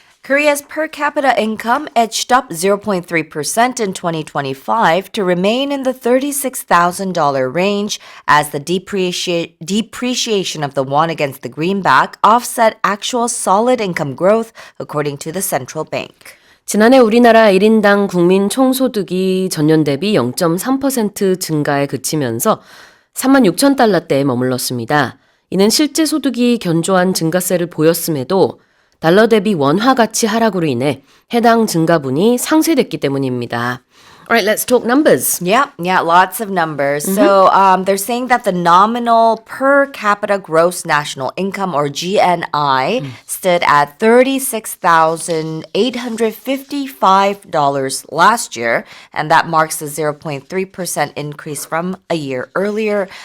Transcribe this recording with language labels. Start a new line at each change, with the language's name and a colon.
English: Korea's per capita income edged up 0.3% in 2025 to remain in the $36,000 range as the depreciation of the won against the greenback offset actual solid income growth, according to the central bank.
Korean: 지난해 우리나라 1인당 국민총소득이 전년 대비 0.3% 증가에 그치면서 36,000달러대에 머물렀습니다. 이는 실제 소득이 견조한 증가세를 보였음에도 달러 대비 원화 가치 하락으로 인해 해당 증가분이 상쇄됐기 때문입니다.
English: Alright, let's talk numbers. Yeah, lots of numbers. So they're saying that the nominal per capita gross national income, or GNI, stood at $36,855 last year, and that marks a 0.3% increase from a year earlier.